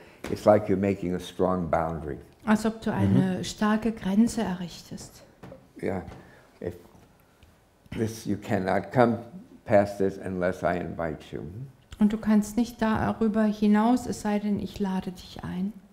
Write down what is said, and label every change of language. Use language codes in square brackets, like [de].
[en] It's like you're making a strong boundary. [de] Als ob du eine starke Grenze errichtest. [en] Yeah. If this, you cannot come past this unless I invite you. [de] Und du kannst nicht darüber hinaus, es sei denn, ich lade dich ein.